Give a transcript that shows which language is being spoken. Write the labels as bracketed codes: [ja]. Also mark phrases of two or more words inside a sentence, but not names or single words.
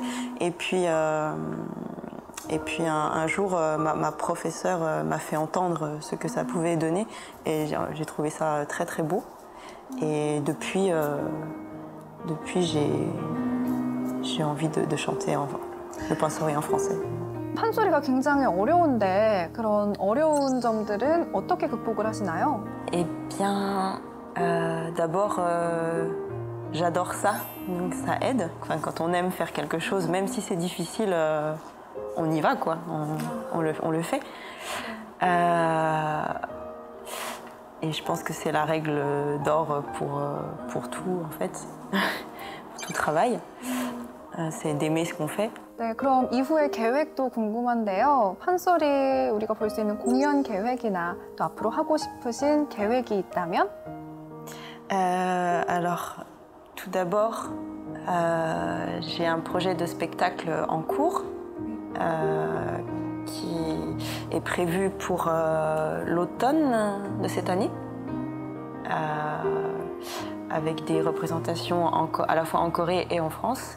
[fr] Et puis un jour, ma professeure m'a fait entendre ce que ça pouvait donner et j'ai trouvé ça très très beau. Et depuis j'ai envie de chanter le pansori en français. [ko] 판소리가 굉장히 어려운데 그런 어려운 점들은 어떻게 극복을 하시나요? [fr] Eh bien, d'abord, j'adore ça, donc ça aide. Enfin, quand on aime faire quelque chose, même si c'est difficile, on y va, quoi. On le fait. Et je pense que c'est la règle d'or pour tout, en fait, pour tout travail. C'est d'aimer ce qu'on fait. [ko] 네, 그럼 이후의 계획도 궁금한데요. 판소리 우리가 볼 수 있는 공연 계획이나 또 앞으로 하고 싶으신 계획이 있다면? [fr] Alors, tout d'abord, j'ai un projet de spectacle en cours qui est prévu pour l'automne de cette année, avec des représentations à la fois en Corée et en France.